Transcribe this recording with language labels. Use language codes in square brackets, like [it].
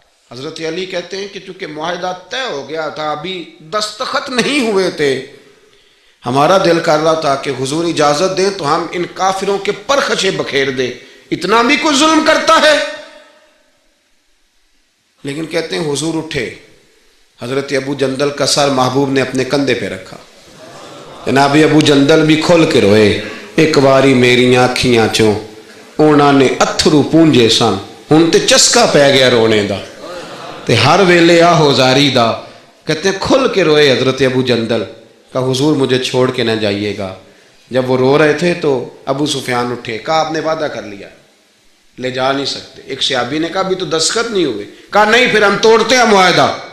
[ur] حضرت علی کہتے ہیں کہ چونکہ معاہدہ طے ہو گیا تھا، ابھی دستخط نہیں ہوئے تھے، ہمارا دل کر رہا تھا کہ حضور اجازت دیں تو ہم ان کافروں کے پرخچے بکھیر دیں، اتنا بھی کوئی ظلم کرتا ہے. لیکن کہتے ہیں حضور اٹھے، حضرت ابو جندل کا سر محبوب نے اپنے کندھے پہ رکھا. جناب ابو جندل بھی کھول کے روئے. [pa] ایک واری میریاں اکھیاں چوں اونا نے اتھرو پونجے سن، ہن تے چسکا پہ گیا رونے دا تے ہر ویلے آہو زاری دا. [ur] کہتے ہیں کھل کے روئے حضرت ابو جندل کہ حضور مجھے چھوڑ کے نہ جائیے گا. جب وہ رو رہے تھے تو ابو سفیان اٹھے، کہا آپ نے وعدہ کر لیا، لے جا نہیں سکتے. ایک صحابی نے کہا بھی تو دستخط نہیں ہوئے. کہا نہیں، پھر ہم توڑتے ہیں معاہدہ.